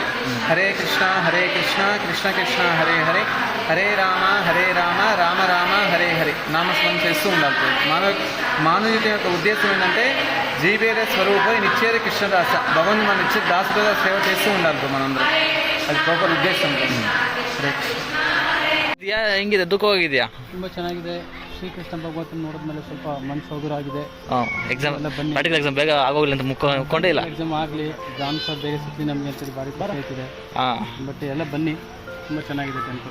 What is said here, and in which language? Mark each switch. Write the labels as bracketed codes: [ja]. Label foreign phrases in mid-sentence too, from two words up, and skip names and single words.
[te] హరే కృష్ణ కృష్ణ కృష్ణ హరే హరే, హరే రామ రామ రామ హరే హరే నామస్మరణ చేస్తూ ఉండాలి. మానవీయత యొక్క ఉద్దేశం ఏంటంటే [bn] জীবের স্বরূপ নিত্যের কৃষ্ণদাস, [te] భగవంతు మన నిత్య దాసుగా సేవ చేస్తూ ఉండాలి మనందరం. [kn] ಅದು ಪ್ರಾಪರ್ ಉದ್ದೇಶ ಅಂತ. ಹೆಂಗಿದೆ? ದುಃಖ ಹೋಗಿದೆಯಾ? ತುಂಬ ಚೆನ್ನಾಗಿದೆ. ಶ್ರೀಕೃಷ್ಣ ಭಗವಂತನ ನೋಡಿದ್ಮೇಲೆ ಸ್ವಲ್ಪ ಮನಸ್ಸು ಹಗುರ ಆಗಿದೆ. [en] exam practical exam [kn] ಬೇಗ ಆಗೋಗ್ಲಿ ಅಂತ ಮುಕ್ಕೊಂಡೇ ಇಲ್ಲ. ಎಕ್ಸಾಮ್ ಆಗಲಿ, ಎಕ್ಸಾಮ್ಸ್ ಬೇಗ ಸಿಕ್ಕಲಿ ನಮಗೆ ಅಂತೇಳಿ ಭಾರಿ ಖುಷಿ ಆಯ್ತಿದೆ. ಬಟ್ ಎಲ್ಲ ಬನ್ನಿ, ತುಂಬ ಚೆನ್ನಾಗಿದೆ ಟೆಂಪಲ್.